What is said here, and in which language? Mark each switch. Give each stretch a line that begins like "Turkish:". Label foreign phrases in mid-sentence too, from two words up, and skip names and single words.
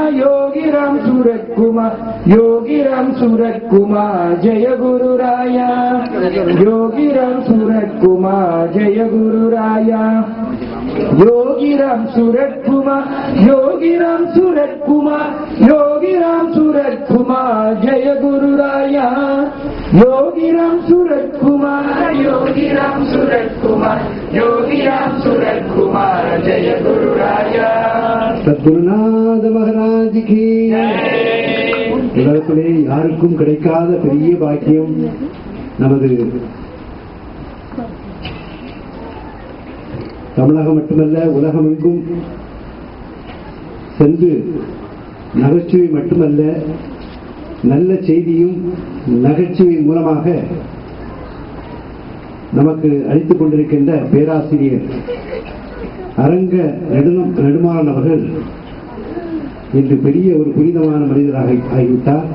Hindi: योगीराम सूरत कुमार योगीराम सूरत कुमार जय गुरु राया योगीराम सूरत कुमार जय गुरु राया योगीराम सूरत कुमार योगीराम सूरत कुमार योगीराम सूरत कुमार जय गुरु राया योगीराम सूरत कुमार योगीराम सूरत कुमार योगीराम सूरत कुमार जय गुरु राया सद्गुरुनाथ महाराज की
Tamil: உலகத்திலே யாருக்கும் கிடைக்காத பெரிய பாக்கியம் நமது தமிழகம் மட்டுமல்ல உலகமெங்கும் சென்று நகைச்சுவை மட்டுமல்ல நல்ல செய்தியும் நகைச்சுவை மூலமாக நமக்கு அளித்துக் கொண்டிருக்கின்ற பேராசிரியர் அரங்க நெடுமாறன் அவர்கள் இன்று பெரிய ஒரு புனிதமான மனிதராக ஆகிவிட்டார்.